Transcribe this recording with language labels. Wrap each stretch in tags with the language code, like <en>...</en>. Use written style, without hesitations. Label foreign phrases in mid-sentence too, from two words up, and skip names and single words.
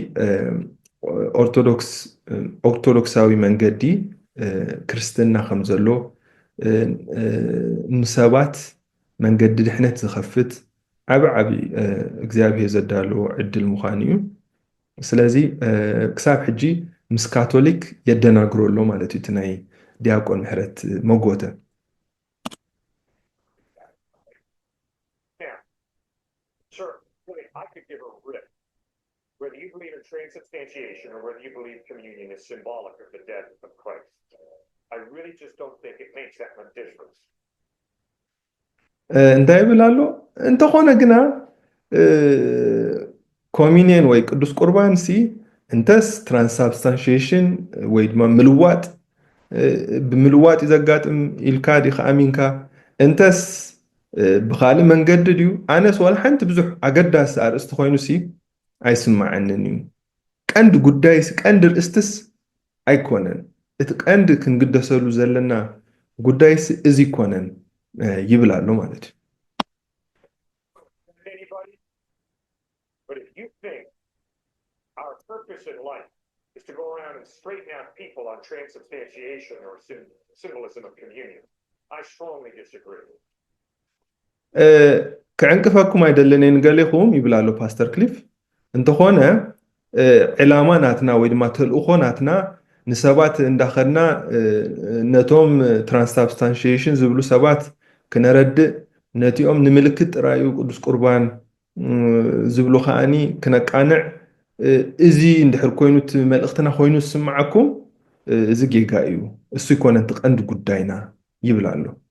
<ti>ኦርቶዶክሳዊ መንገዲ ክርስትና ከም ዘሎ ንሰባት መንገዲ ድሕነት ዝኸፍት ዓቢ እግዚኣብሔር ዘዳልዎ ዕድል ምዃኑ እዩ ስለዚ ክሳብ ሕጂ ምስ ካቶሊክ የደናግሮ ኣሎ ማለት እዩ እቲ ናይ ዲያቆን ምህረት መጎተ</ti> <en>Whether you believe in transubstantiation or whether you believe communion is symbolic of the death of Christ, I really just don't think it makes that much difference.</en> <ti>እንታይ ይብል ኣሎ እንተኾነ ግና ኮሚኒየን ወይ ቅዱስ ቁርባን እንተስ ትራንስሳብስታንሺዬሽን ወይ ድማ ምልዋጥ ብምልዋጥ ዘጋጥም ኢልካ ዲኻ ኣሚንካ እንተስ ብኻልእ መንገዲ ድዩ ኣነስ ዋላ ሓንቲ ብዙሕ ኣገዳሲ ኣርእስቲ ኮይኑ ኣይስማዓንን እዩ ቀንዲ ጉዳይስ ቀንዲ ርእስትስ ኣይኮነን እቲ ቀንዲ ክንግደሰሉ ዘለና ጉዳይስ እዚ ይኮነን ይብል ኣሎ ማለት እዩ</ti> <en>Anybody? But if you think our purpose in life is to go around and straighten out people on transubstantiation or symbolism of communion, I strongly disagree.</en> <ti>ክዕንቅፈኩም ኣይደለነን ገሊኹም ይብል ኣሎ ፓስተር ክሊፍ እንተኾነ ዕላማ ናትና ወይ ድማ ተልእኾ ናትና ንሰባት እንዳኸድና ነቶም ትራንስሳብስታንሺዬሽን ዝብሉ ሰባት ክነረድእ ነቲኦም ንምልክት ጥራዩ ቅዱስ ቁርባን ዝብሉ ከዓኒ ክነቃንዕ እዚ እንድሕር ኮይኑ እቲ መልእኽትና ኮይኑ ዝስምዓኩም እዚ ጌጋ እዩ እሱ ይኮነ እቲ ቀንዲ ጉዳይና ይብል ኣሎ</ti>